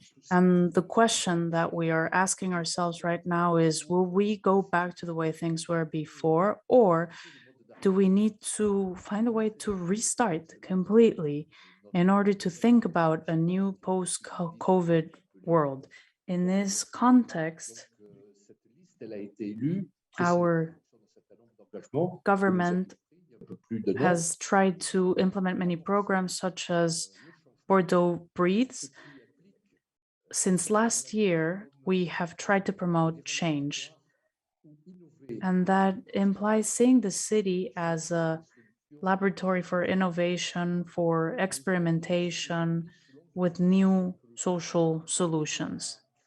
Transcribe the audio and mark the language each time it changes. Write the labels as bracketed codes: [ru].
[en] And the question that we are asking ourselves right now is, will we go back to the way things were before, or do we need to find a way to restart completely in order to think about a new post-COVID world? In this context, [fr] cette liste, elle a été élue. [en] our government has tried to implement many programs such as Bordeaux Breathes. Since last year, we have tried to promote change, and that implies seeing the city as a laboratory for innovation, for experimentation with new social solutions.